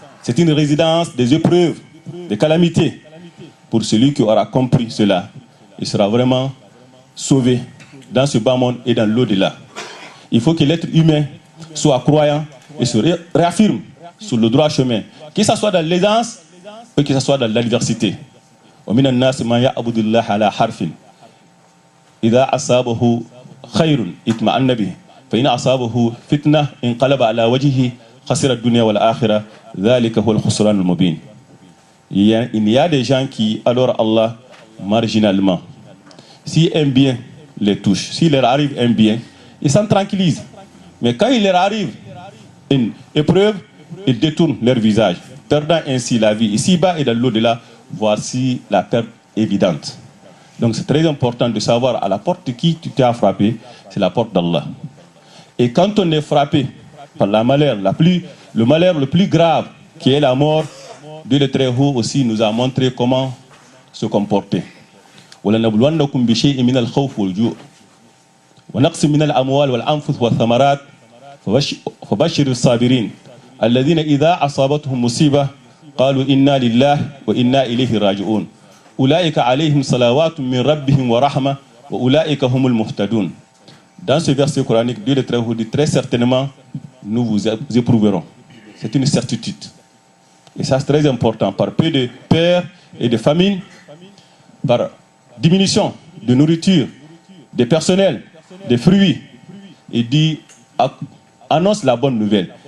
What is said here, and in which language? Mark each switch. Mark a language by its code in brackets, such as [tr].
[fr] C'est une résidence des épreuves, des calamités. Pour celui qui aura compris cela, il sera vraiment sauvé dans ce bas monde et dans l'au-delà. Il faut que l'être humain soit croyant et se réaffirme sur le droit chemin, que ce soit dans l'aisance ou que ce soit dans l'adversité. [ar] ومن الناس من يعبد الله على حرف إذا أصابه خير اطمأن به فإن أصابه فتنة انقلب على وجهه خسر الدنيا والآخرة ذلك هو الخسران المبين. [fr] Il y a des gens qui adorent Allah marginalement. Si un bien les touche, s'il leur arrive un bien, ils s'en tranquillisent. Mais quand il leur arrive une épreuve, ils détournent leur visage, perdant ainsi la vie ici-bas et dans l'au-delà. Voici la perte évidente. Donc c'est très important de savoir à la porte de qui tu t'es frappé, c'est la porte d'Allah. Et quand on est frappé par le malheur le plus grave, qui est la mort, Dieu le Très-Haut aussi nous a montré comment se comporter. [ar] وَلَنَبْلُوَنَّكُمْ بِشَيْءٍ مِنَ الْخَوْفِ وَالْجُوعِ وَنَقْصٍ مِنَ الْأَمْوَالِ وَالْأَنْفُسِ وَالثَّمَرَاتِ فَبَشِّرِ الصَّابِرِينَ الَّذِينَ إِذَا أَصَابَتْهُمْ مُصِيبَةٌ قالوا إنا لله وإنا إليه راجعون أولئك عليهم صلوات من ربهم ورحمة وأولئك هم المهتدون. [fr] Dans ce verset coranique, Dieu le Très-Haut dit très certainement nous vous éprouverons. C'est une certitude. Et ça c'est très important. Par peu de peur et de famine, par diminution de nourriture, de personnel, de fruits, il dit annonce la bonne nouvelle.